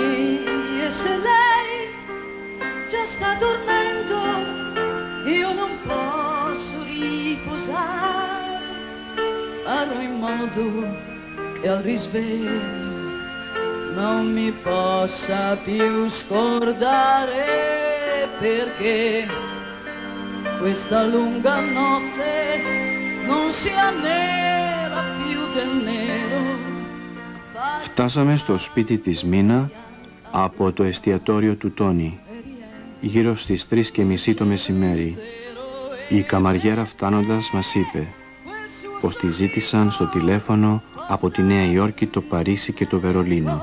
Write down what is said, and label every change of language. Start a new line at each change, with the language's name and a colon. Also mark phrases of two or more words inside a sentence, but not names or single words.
Italian: E se lei già sta dormendo, io non posso riposare, farò in modo che al risveglio non mi possa più scordare, perché questa lunga notte non sia nera più del nero.
Greek: Φτάσαμε στο σπίτι της Μίνα από το εστιατόριο του Τόνι, γύρω στις 3:30 το μεσημέρι. Η καμαριέρα φτάνοντας μας είπε πως τη ζήτησαν στο τηλέφωνο από τη Νέα Υόρκη, το Παρίσι και το Βερολίνο.